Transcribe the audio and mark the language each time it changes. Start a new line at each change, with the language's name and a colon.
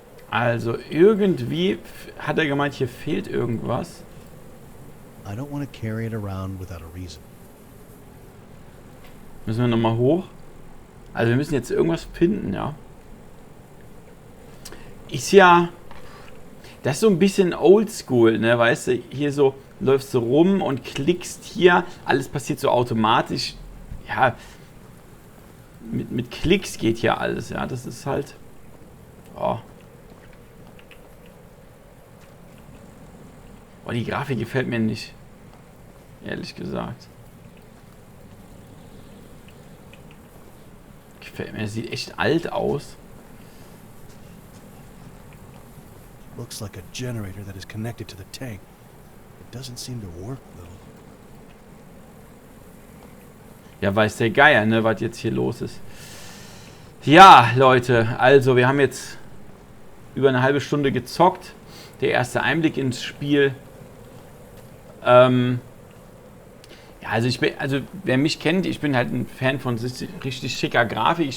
German: Also irgendwie hat er gemeint, hier fehlt irgendwas.
English: I don't want to carry it around without a reason.
German: Müssen wir nochmal hoch? Also wir müssen jetzt irgendwas finden, ja. Ist ja... Das ist so ein bisschen oldschool, ne? Weißt du, hier so läufst du rum und klickst hier. Alles passiert so automatisch. Ja, mit Klicks geht hier alles, ja. Das ist halt... Oh. Oh, die Grafik gefällt mir nicht. Ehrlich gesagt. Gefällt mir. Sieht echt alt aus.
English: Looks like a generator that is connected to the tank. It doesn't seem to work though.
German: Ja, weiß der Geier, ne, was jetzt hier los ist. Ja, Leute, also wir haben jetzt über eine halbe Stunde gezockt. Der erste Einblick ins Spiel. Ja, also wer mich kennt, ich bin halt ein Fan von richtig schicker Grafik.